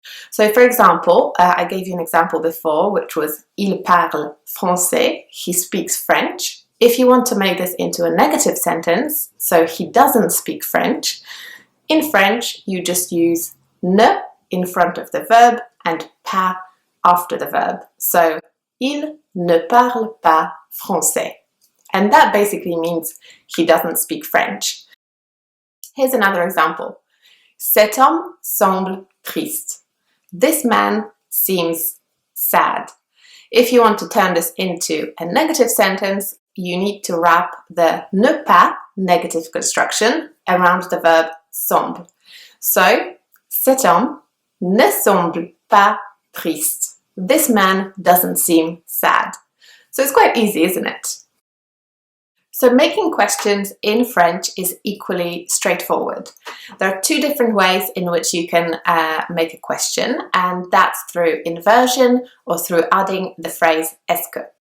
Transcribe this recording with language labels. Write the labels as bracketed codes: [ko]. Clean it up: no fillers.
[en] So for example, I gave you an example before, which was [fr] il parle français, [en] he speaks French. If you want to make this into a negative sentence, so he doesn't speak French, in French you just use ne in front of the verb and pas after the verb. [fr] So il ne parle pas français. [en] And that basically means he doesn't speak French. Here's another example. [fr] Cet homme semble triste. [en] This man seems sad. If you want to turn this into a negative sentence, you need to wrap the ne pas negative construction around the verb semble. [fr] So, cet homme ne semble pas triste. [en] This man doesn't seem sad. So it's quite easy, isn't it? So making questions in French is equally straightforward. There are two different ways in which you can make a question, and that's through inversion or through adding the phrase est-ce.